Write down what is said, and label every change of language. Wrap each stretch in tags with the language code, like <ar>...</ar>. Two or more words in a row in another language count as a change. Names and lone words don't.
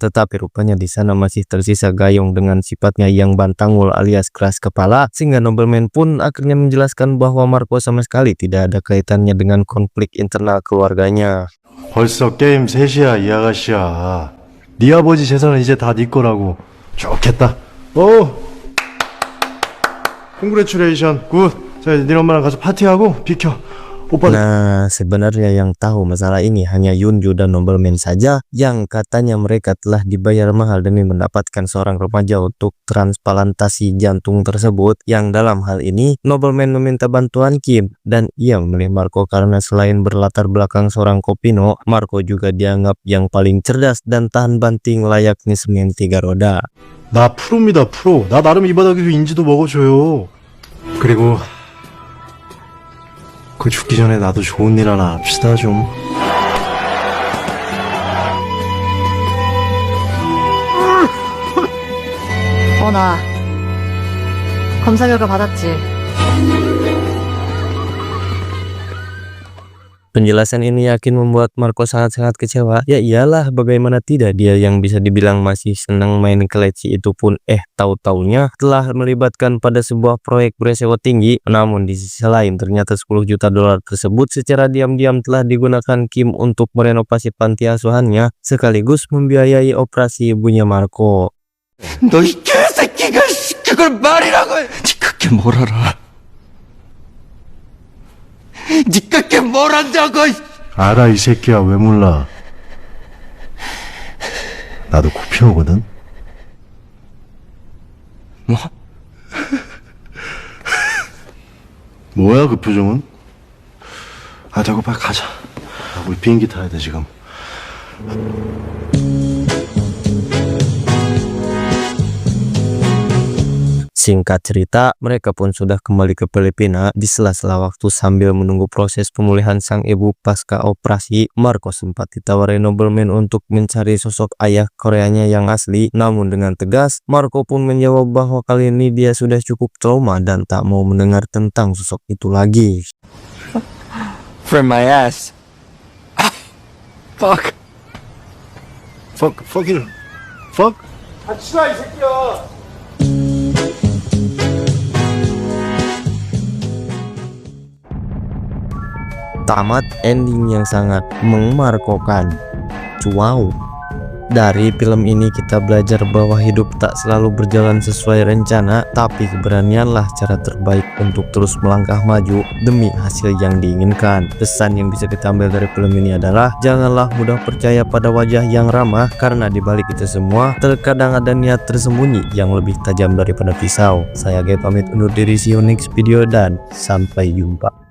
<id>Tetapi rupanya di sana masih tersisa Gayong dengan sifatnya yang bantangul alias keras kepala, sehingga nobleman pun akhirnya menjelaskan bahwa Marco sama sekali tidak ada kaitannya dengan konflik internal keluarganya.</id> <ko>벌써 게임 3시야 이 아가씨야. 네 아버지 재산은 이제 다 네 거라고. 좋겠다.</ko> <en>congratulation good.</en> <ko>자 이제 네 엄마랑 가서 파티하고 비켜. 오빠</ko> <id>Nah, sebenarnya yang tahu masalah ini hanya Yunju dan Nobleman saja yang katanya mereka telah dibayar mahal demi mendapatkan seorang remaja untuk transplantasi jantung tersebut. Yang dalam hal ini, Nobleman meminta bantuan Kim dan ia memilih Marco karena selain berlatar belakang seorang kopino, Marco juga dianggap yang paling cerdas dan tahan banting layaknya semen 3 roda.</id> <ko>나 프로입니다 프로. 나 나름 이 바닥에서 인지도 먹어줘요. 그리고 그 죽기 전에 나도 좋은 일 하나 합시다 좀. 나 검사 결과 받았지.</ko> <id>Penjelasan ini yakin membuat Marco sangat-sangat kecewa. Ya iyalah, bagaimana tidak, dia yang bisa dibilang masih senang main keleci itu pun tahu-taunya telah melibatkan pada sebuah proyek beresiko tinggi. Namun di sisi lain ternyata 10 juta dolar tersebut secara diam-diam telah digunakan Kim untuk merenovasi panti asuhannya sekaligus membiayai operasi ibunya Marco.</id> <ko>너 이 개새끼가 그걸 말이라고 해. 그게 뭘 알아? 니가 그게 뭘 안다고. 알아 이 새끼야 왜 몰라. 나도 코피노거든. 뭐? 뭐야 그 표정은? 아 자꾸 빨리 가자. 우리 비행기 타야 돼 지금.</ko> <id>Singkat cerita, mereka pun sudah kembali ke Filipina. Di sela-sela waktu sambil menunggu proses pemulihan sang ibu pasca operasi, Marco sempat ditawari Nobleman untuk mencari sosok ayah Koreanya yang asli. Namun dengan tegas, Marco pun menjawab bahwa kali ini dia sudah cukup trauma dan tak mau mendengar tentang sosok itu lagi.</id> <en>From my ass. Fuck. Fuck you. Fuck.</en> <ko>아 치라 이 새끼야.</ko> <id>Tamat ending yang sangat memarkokan. Wow. Dari film ini kita belajar bahwa hidup tak selalu berjalan sesuai rencana, tapi keberanianlah cara terbaik untuk terus melangkah maju demi hasil yang diinginkan. Pesan yang bisa kita ambil dari film ini adalah janganlah mudah percaya pada wajah yang ramah, karena di balik itu semua terkadang ada niat tersembunyi yang lebih tajam daripada pisau. Saya Ge pamit undur diri,</id> <en>see you next video</en> <id>dan sampai jumpa.</id>